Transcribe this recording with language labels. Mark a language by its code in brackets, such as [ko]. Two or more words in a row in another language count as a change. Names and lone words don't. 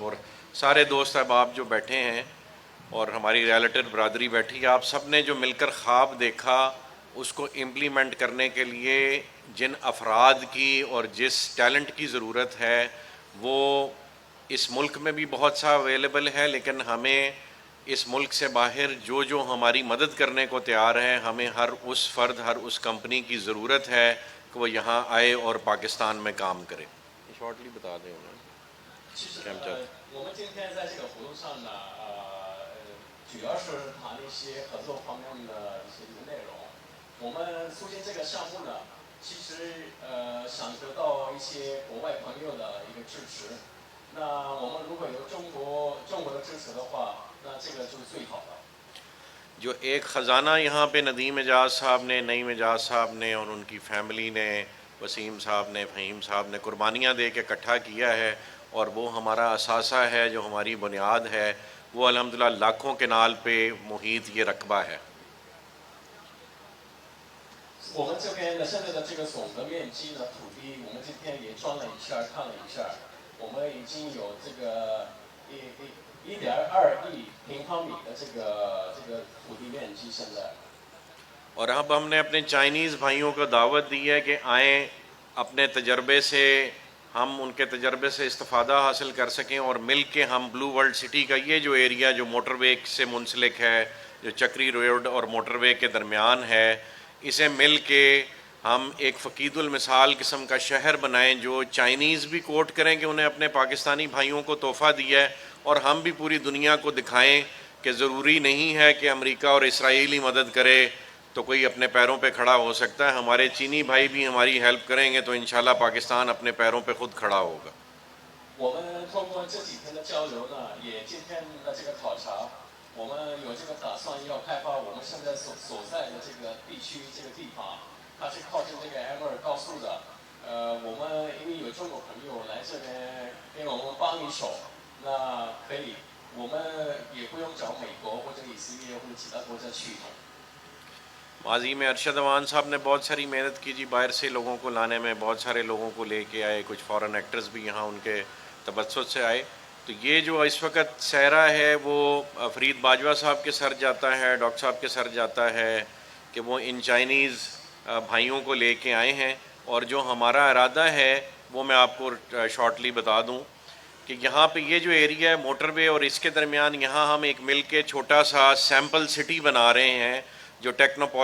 [ur] اور سارے دوست احباب جو بیٹھے ہیں اور ہماری ریلیٹڈ برادری بیٹھی، آپ سب نے جو مل کر خواب دیکھا اس کو امپلیمنٹ کرنے کے لیے جن افراد کی اور جس ٹیلنٹ کی ضرورت ہے وہ اس ملک میں بھی بہت سا اویلیبل ہے، لیکن ہمیں اس ملک سے باہر جو ہماری مدد کرنے کو تیار ہے، ہمیں ہر اس فرد، ہر اس کمپنی کی ضرورت ہے کہ وہ یہاں آئے اور پاکستان میں کام کرے۔ شارٹلی بتا دیں انہیں [zh] 其实我们今天在这个活动上呢，主要是谈一些合作方面的一些内容。我们促进这个项目呢，其实想得到一些国外朋友的一个支持。那我们如果有中国的支持的话，那这个就是最好的。 [ur] جو ایک خزانہ یہاں پہ ندیم اعجاز صاحب نے، نعیم اعجاز صاحب نے اور ان کی فیملی نے، وسیم صاحب نے، فہیم صاحب نے قربانیاں دے کے اکٹھا کیا ہے، اور وہ ہمارا اثاثہ ہے، جو ہماری بنیاد ہے، وہ الحمدللہ لاکھوں کنال پہ محیط یہ رقبہ ہے۔ [zh] 我们这边的现在的这个总的面积呢，土地我们今天也转了一下，看了一下，我们已经有这个1.2亿平方米的这个土地面积现在。 [ur] اور اب ہم نے اپنے چائنیز بھائیوں کو دعوت دی ہے کہ آئیں، اپنے تجربے سے، ہم ان کے تجربے سے استفادہ حاصل کر سکیں اور مل کے ہم بلو ورلڈ سٹی کا یہ جو ایریا جو موٹر وے سے منسلک ہے، جو چکری روڈ اور موٹر وے کے درمیان ہے، اسے مل کے ہم ایک فقید المثال قسم کا شہر بنائیں جو چائنیز بھی کوٹ کریں کہ انہیں اپنے پاکستانی بھائیوں کو تحفہ دیا ہے، اور ہم بھی پوری دنیا کو دکھائیں کہ ضروری نہیں ہے کہ امریکہ اور اسرائیل ہی مدد کرے تو کوئی اپنے پیروں پہ کھڑا ہو سکتا ہے۔ ہمارے چینی بھائی بھی ہماری ہیلپ کریں گے تو انشاءاللہ پاکستان اپنے پیروں پہ خود کھڑا ہوگا۔ [zh] 我们通过这几天的交流呢，也今天的这个考察，我们有这个打算要开发我们现在所在的这个地区这个地方，它是靠近这个 M2高速的。我们因为有中国朋友来这边给我们帮一手，那可以，我们也不用找美国或者以色列或者其他国家去。 [ur] ماضی میں ارشد اوان صاحب نے بہت ساری محنت کی جی، باہر سے لوگوں کو لانے میں، بہت سارے لوگوں کو لے کے آئے، کچھ [en] foreign actors [ur] بھی یہاں ان کے تبسط سے آئے۔ تو یہ جو اس وقت سہرا ہے وہ فرید باجوہ صاحب کے سر جاتا ہے، ڈاکٹر صاحب کے سر جاتا ہے کہ وہ ان چائنیز بھائیوں کو لے کے آئے ہیں، اور جو ہمارا ارادہ ہے وہ میں آپ کو شارٹلی بتا دوں کہ یہاں پہ یہ جو ایریا ہے موٹر وے اور اس کے درمیان، یہاں ہم ایک مل کے چھوٹا سا [en] sample city [ur] بنا رہے ہیں جو ٹیکنوپولس ہوگا۔